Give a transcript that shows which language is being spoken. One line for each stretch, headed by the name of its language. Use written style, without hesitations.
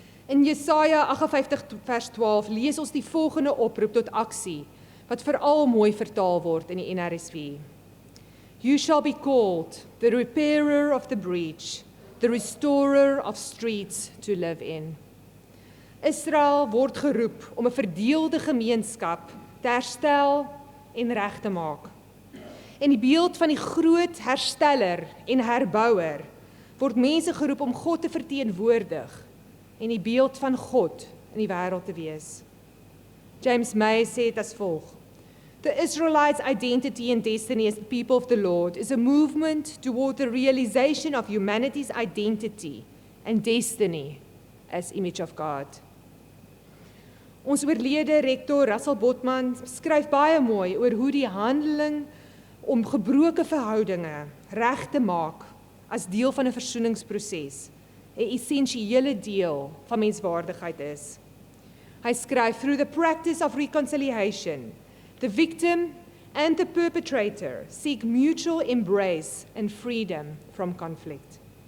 Afrikaans: In Jesaja 58 vers 12 lees ons die volgende oproep tot aksie, wat veral mooi vertaal word in die NRSV.
English: You shall be called the repairer of the breach, the restorer of streets to live in.
Afrikaans: Israel word geroep om 'n verdeelde gemeenskap te herstel en reg te maak. In die beeld van die groot hersteller en herbouer word mense geroep om God te verteenwoordig en die beeld van God in die wêreld te wees. James May sê dit as volg:
English: The Israelites' identity and destiny as the people of the Lord is a movement toward the realization of humanity's identity and destiny as image of God.
Afrikaans: Ons oorlede rektor Russell Botman skryf baie mooi oor hoe die handeling om gebroke verhoudinge reg te maak as deel van 'n versoeningsproses 'n essensiële deel van menswaardigheid is. Hy skryf,
English: through the practice of reconciliation, the victim and the perpetrator seek mutual embrace and freedom from conflict.